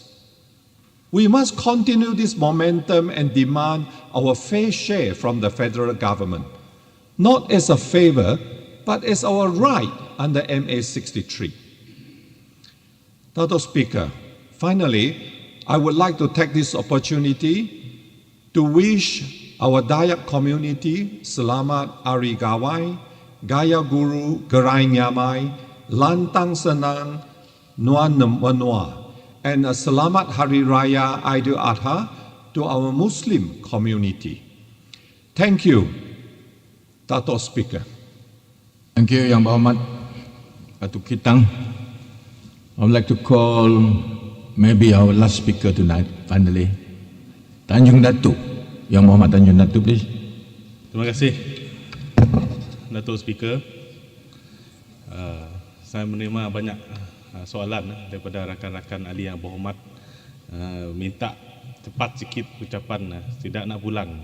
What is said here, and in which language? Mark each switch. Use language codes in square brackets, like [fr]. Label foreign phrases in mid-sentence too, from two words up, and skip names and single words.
[en] We must continue this momentum and demand our fair share from the federal government, not as a favor, but as our right under MA 63. Dato' Speaker, finally, I would like to take this opportunity to wish our Dayak community [ms] Selamat Hari Gawai, [iba] Gaya Guru Gerai Nyamai, Lantang Senang, Nuan Menua, [en] and a [ms] Selamat Hari Raya Idul Adha [en] to our Muslim community. Thank you, Dato' Speaker. Thank you, Yang Berhormat Datuk Kitang. I would like to call maybe our last speaker tonight, finally. Tanjung Datuk. Yang Berhormat Tanjung Datuk, please. [ms] Terima kasih, Datuk Speaker. Saya menerima banyak soalan daripada rakan-rakan ahli yang berhormat. Minta cepat sikit ucapan, tidak nak pulang.